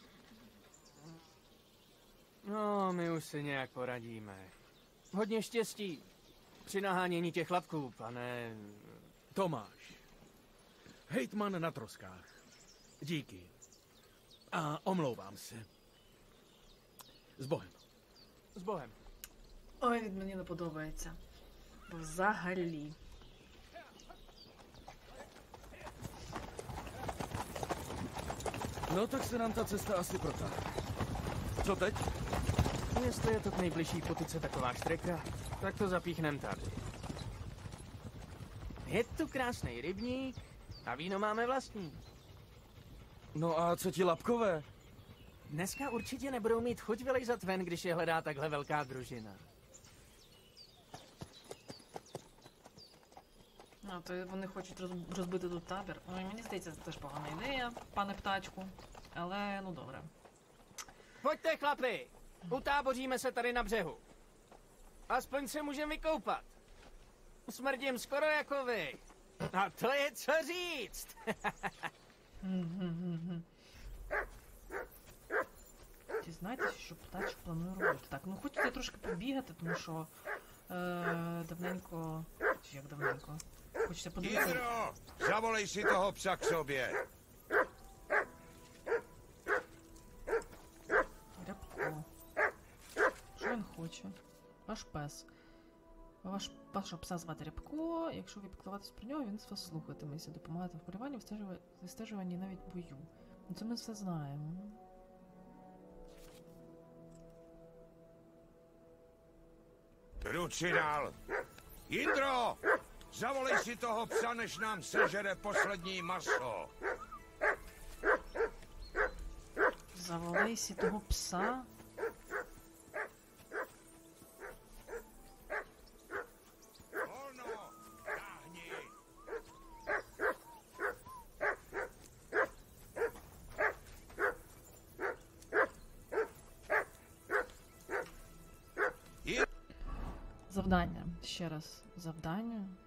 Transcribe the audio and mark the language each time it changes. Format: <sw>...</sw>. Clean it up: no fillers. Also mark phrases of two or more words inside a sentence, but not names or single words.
<cs>No, my už si nějak poradíme. Hodně štěstí při nahánění těch lapků, pane... Tomáš. Hejtman na troskách. Díky. A omlouvám se. S Bohem. S Bohem.</cs> <uk>Ой, він мені не подобається. Взагалі.</uk> <cs>No tak se nám ta cesta asi protáhne. Co teď? Jestli je to k nejbližší potyce taková štreka, tak to zapíchnem tady. Je tu krásný rybník a víno máme vlastní. No a co ti lapkové? Dneska určitě nebudou mít chuť vylejzat ven, když je hledá takhle velká družina.</cs> <uk>А, то вони хочуть розбити тут табір. Ой, мені здається, це теж погана ідея, пане птачку. Але, ну добре.</uk> <cs>Pojďte, chlapi! Utáboříme se tady na břehu. Aspoň se můžeme vykoupat. Smrdím skoro jako vy. A to je co říct.</cs> <uk>Дізнайтеся, що птачок планує робити. Так, ну хочеться трошки побігати, тому що давненько... Чи як давненько? Хочеться подивитися...</uk> <cs>Jindro, zavolej si toho psa k sobě.</cs> <uk>Рябко. Що він хоче? Ваш пес. Вашого пса звати Рябко. Якщо ви піклуватись про нього, він вас слухатиметься, допомагати в полюванні, вистежуванні і навіть бою. Ну це ми все знаємо.</uk> <cs>Ruci dál. Jindro, zavolej si toho psa, než nám sežere poslední maso. Zavolej si toho psa. Volno, táhni.</cs> <uk>Завдання. Ще раз. Завдання.</uk>